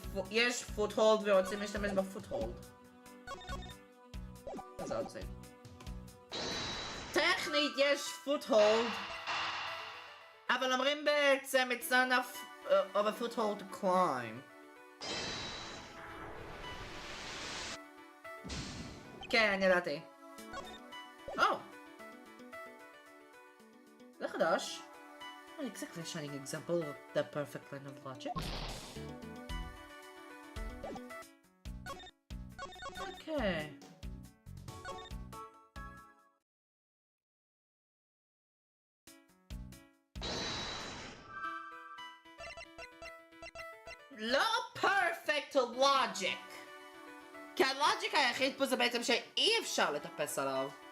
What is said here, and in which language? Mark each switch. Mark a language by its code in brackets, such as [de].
[he] יש foothold ורוצים להשתמש בפוטהולד. אז זה עוד זה. טכנית יש foothold, אבל אומרים בעצם [en] it's not enough of a foothold to climb. [he] כן, אני ידעתי. זה חדש. [en] Not exactly a shining example of the perfect line of logic. Okay. לא perfect logic. [he] כי הלוג'יק היחיד פה זה בעצם שאי אפשר לטפס עליו.